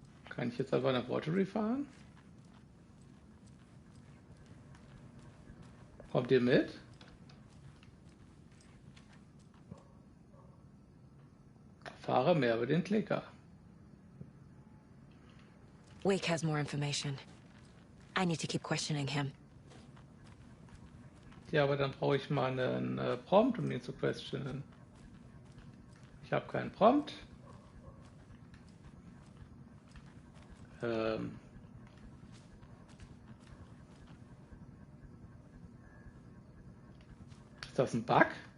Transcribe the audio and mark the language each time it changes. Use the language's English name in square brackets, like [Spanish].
[German] Kann ich jetzt einfach nach Watery fahren? Kommt ihr mit? Fahre mehr über den Klicker. [English] Wake has more information. I need to keep questioning him. [German] Ja, aber dann brauche ich mal einen Prompt, um ihn zu questionen. Ich habe keinen Prompt. Ist das ein Bug?